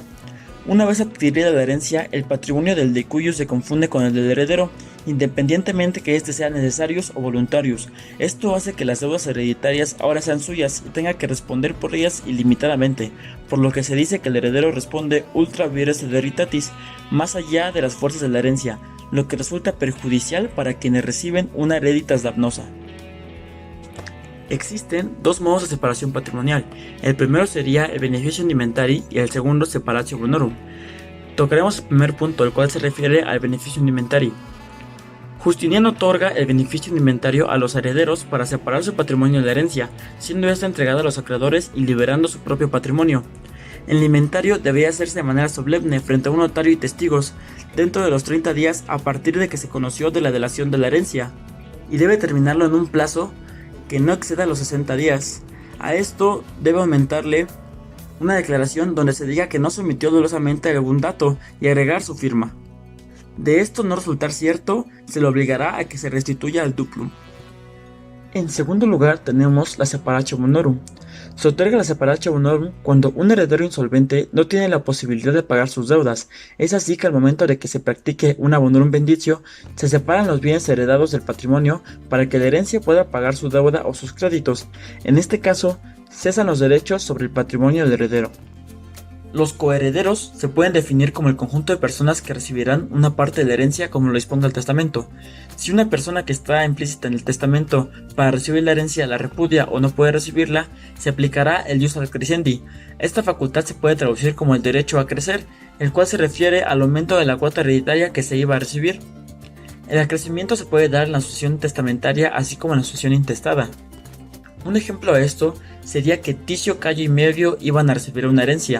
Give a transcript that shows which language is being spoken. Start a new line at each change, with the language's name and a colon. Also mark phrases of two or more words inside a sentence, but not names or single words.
Spanish: Una vez adquirida la herencia, el patrimonio del decuyo se confunde con el del heredero, independientemente que éste sean necesarios o voluntarios. Esto hace que las deudas hereditarias ahora sean suyas y tenga que responder por ellas ilimitadamente, por lo que se dice que el heredero responde
Latin: ultra vires veritatis,
Spanish: más allá de las fuerzas de la herencia, lo que resulta perjudicial para quienes reciben una
Latin: hereditas damnosa.
Spanish: Existen dos modos de separación patrimonial. El primero sería el beneficio indemnitari y el segundo
Latin: separatio bonorum.
Spanish: Tocaremos el primer punto, el cual se refiere al beneficio indemnitari. Justiniano otorga el beneficio indemnitario a los herederos para separar su patrimonio de la herencia, siendo esta entregada a los acreedores y liberando su propio patrimonio. El inventario debía hacerse de manera solemne frente a un notario y testigos dentro de los 30 días a partir de que se conoció de la delación de la herencia, y debe terminarlo en un plazo que no exceda los 60 días. A esto debe aumentarle una declaración donde se diga que no se omitió dolosamente algún dato y agregar su firma. De esto no resultar cierto, se le obligará a que se restituya el duplum. En segundo lugar tenemos la
Latin: separatio bonorum.
Spanish: Se otorga la
Latin: separatio bonorum
Spanish: cuando un heredero insolvente no tiene la posibilidad de pagar sus deudas. Es así que al momento de que se practique una
Latin: bonorum benditio,
Spanish: se separan los bienes heredados del patrimonio para que la herencia pueda pagar su deuda o sus créditos. En este caso, cesan los derechos sobre el patrimonio del heredero. Los coherederos se pueden definir como el conjunto de personas que recibirán una parte de la herencia como lo disponga el testamento. Si una persona que está implícita en el testamento para recibir la herencia la repudia o no puede recibirla, se aplicará el
Latin: ius ad crescendi.
Spanish: Esta facultad se puede traducir como el derecho a crecer, el cual se refiere al aumento de la cuota hereditaria que se iba a recibir. El acrecimiento se puede dar en la sucesión testamentaria así como en la sucesión intestada. Un ejemplo de esto sería que Ticio, Cayo y Medio iban a recibir una herencia.